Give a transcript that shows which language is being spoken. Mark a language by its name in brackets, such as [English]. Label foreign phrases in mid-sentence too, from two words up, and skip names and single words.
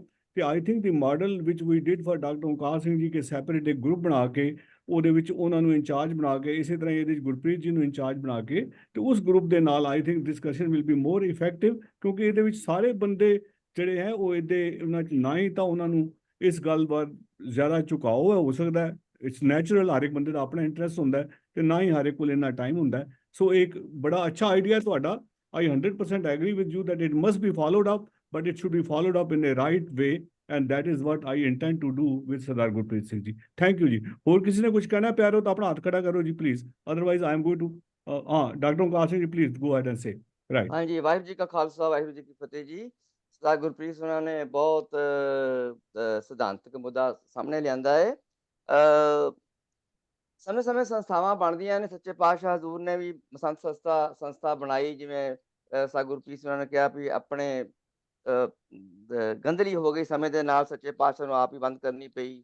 [Punjabi] ਤੇ [English] I think the model [Punjabi] ਵਿਚ ਵੀ [English] did for [Punjabi] ਡਾਕਟਰ ਓਂਕਾਰ ਸਿੰਘ ਜੀ ਕੇ ਸੈਪਰੇਟ ਇੱਕ ਗਰੁੱਪ ਬਣਾ ਕੇ ਉਹਦੇ ਵਿੱਚ ਉਹਨਾਂ ਨੂੰ ਇੰਚਾਰਜ ਬਣਾ ਕੇ, ਇਸੇ ਤਰ੍ਹਾਂ ਇਹਦੇ ਵਿੱਚ ਗੁਰਪ੍ਰੀਤ ਜੀ ਨੂੰ ਇੰਚਾਰਜ ਬਣਾ ਕੇ, ਤੇ ਉਸ ਗਰੁੱਪ ਦੇ ਨਾਲ [English] I think discussion will be more effective, [Punjabi] ਕਿਉਂਕਿ ਇਹਦੇ ਵਿੱਚ ਸਾਰੇ ਬੰਦੇ ਜਿਹੜੇ ਹੈ ਉਹ ਇਹਦੇ ਉਹਨਾਂ 'ਚ ਨਾ ਹੀ ਤਾਂ ਉਹਨਾਂ ਨੂੰ ਇਸ ਗੱਲ ਵੱਲ ਜ਼ਿਆਦਾ ਝੁਕਾਓ ਹੋ ਸਕਦਾ ਹੈ, [English] it's natural, [Punjabi] ਹਰ ਇੱਕ ਬੰਦੇ ਦਾ ਆਪਣਾ ਇੰਟਰਸਟ ਹੁੰਦਾ ਹੈ, ਤੇ ਨਾ ਹੀ ਹਰ ਇੱਕ ਕੋਲ ਇੰਨਾ ਟਾਈਮ ਹੁੰਦਾ ਹੈ। ਸੋ ਇੱਕ ਬੜਾ ਅੱਛਾ ਆਈਡੀਆ ਤੁਹਾਡਾ। [English] I 100% agree with you that it must be followed up, but it should be followed up in a right way, and that is what I intend to do with Sardar Gurpreet Singh ji. Thank you [Punjabi] ji. ਹੋਰ ਕਿਸੇ ਨੇ ਕੁਝ ਕਹਿਣਾ ਪਿਆਰ ਹੋ ਤਾਂ ਆਪਣਾ ਹੱਥ ਖੜਾ ਕਰੋ ਜੀ ਪਲੀਜ਼, [English] otherwise I am going to ਡਾਕਟਰ ਓਂਕਾਰ ਸਿੰਘ ਜੀ ਪਲੀਜ਼ go ahead and say. Right. [Punjabi] ਹਾਂਜੀ, ਵਾਹਿਗੁਰੂ ਜੀ ਕਾ ਖਾਲਸਾ, ਵਾਹਿਗੁਰੂ ਜੀ ਕੀ ਫਤਿਹ ਜੀ। ਸਰਦਾਰ ਗੁਰਪ੍ਰੀਤ ਸਿੰਘ ਉਹਨਾਂ ਨੇ ਬਹੁਤ ਸਿਧਾਂਤਕ ਮੁੱਦਾ ਸਾਹਮਣੇ ਲਿਆਂਦਾ ਹੈ। ਸਮੇਂ-ਸਮੇਂ ਸੰਸਥਾਵਾਂ ਬਣਦੀਆਂ ਨੇ, ਸੱਚੇ ਪਾਤਸ਼ਾਹ ਹਜ਼ੂਰ ਨੇ ਵੀ ਮਸੰਤ ਸੰਸਥਾ ਬਣਾਈ, ਜਿਵੇਂ ਸਰਦਾਰ ਗੁਰਪ੍ਰੀਤ ਸਿੰਘ ਨੇ ਕਿਹਾ ਵੀ ਆਪਣੇ ਗੰਦਲੀ ਹੋ ਗਈ ਸਮੇਂ ਦੇ ਨਾਲ, ਸੱਚੇ ਪਾਤਸ਼ਾਹ ਨੂੰ ਆਪ ਹੀ ਬੰਦ ਕਰਨੀ ਪਈ।